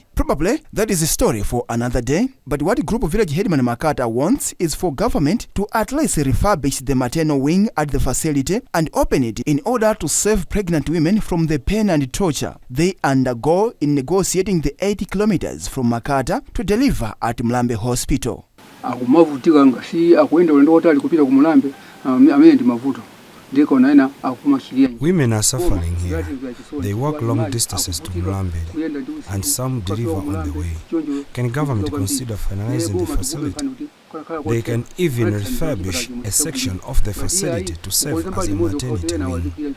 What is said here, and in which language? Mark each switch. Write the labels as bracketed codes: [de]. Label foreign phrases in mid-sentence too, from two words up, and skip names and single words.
[en] Probably that is a story for another day, but what Group of Village Headman Makata wants is for government to at least refurbish the maternal wing at the facility and open it in order to save pregnant women from the pain and torture they undergo in negotiating the 80 kilometers from Makata to deliver at Mlambe Hospital. [ny] akumavutika ngasi akuenda ulendo otali kupita ku Mlambe amene ndi mavuto. [en] Women are suffering here. They walk long distances to Mlambe, and some deliver on the way. Can government consider finalizing the facility? They can even refurbish a section of the facility to serve as a maternity wing.